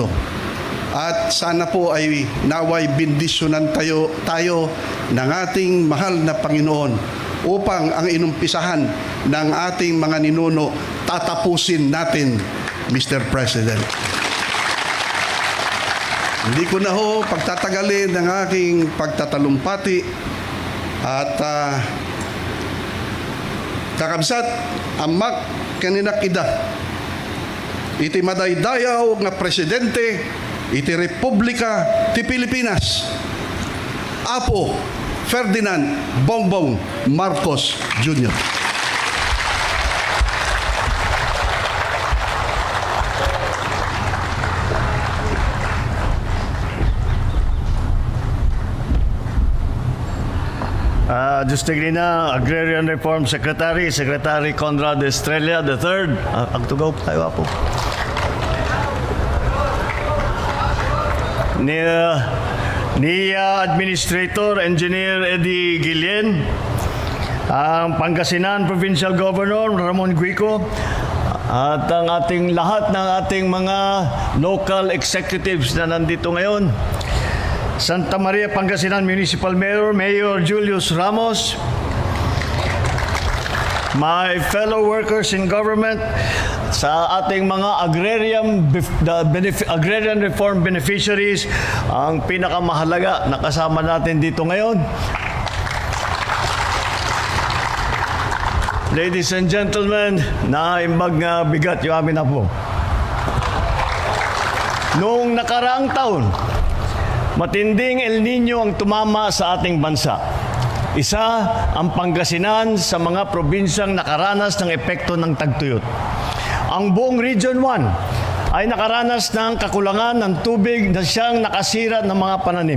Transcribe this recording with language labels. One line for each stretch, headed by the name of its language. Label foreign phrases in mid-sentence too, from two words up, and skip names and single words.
Filipino: At sana po ay naway bindisyonan tayo ng ating mahal na Panginoon upang ang inumpisahan ng ating mga ninuno tatapusin natin, Mr.
Iloko: President.
Filipino: Hindi ko na ho pagtatagalin ng aking pagtatalumpati at
Iloko: kakabsat amak kaninak ida iti madaydayaw nga presidente iti Republika ti Pilipinas, Apo Ferdinand Bongbong Marcos Jr. Justigrina, Agrarian Reform Secretary Conrad Estrella III. Agtugaw po tayo po.
Filipino: Ni Administrator Engineer Eddie Guillen, ang Pangasinan Provincial Governor Ramon Guico, at ang ating lahat ng ating mga
English: local executives
Filipino: na nandito ngayon. Santa Maria, Pangasinan Municipal Mayor Julius Ramos,
English: my fellow workers in government,
Filipino: sa ating mga
English: agrarian reform beneficiaries,
Filipino: ang pinakamahalaga na kasama natin dito ngayon.
English: Ladies and gentlemen,
Iloko: naimbag nga bigat yung amin na po.
Filipino: Noong nakaraang taon, matinding El Nino ang tumama sa ating bansa. Isa ang Pangasinan sa mga probinsyang nakaranas ng epekto ng tagtuyot. Ang buong Region 1 ay nakaranas ng kakulangan ng tubig na siyang nakasira ng mga pananim.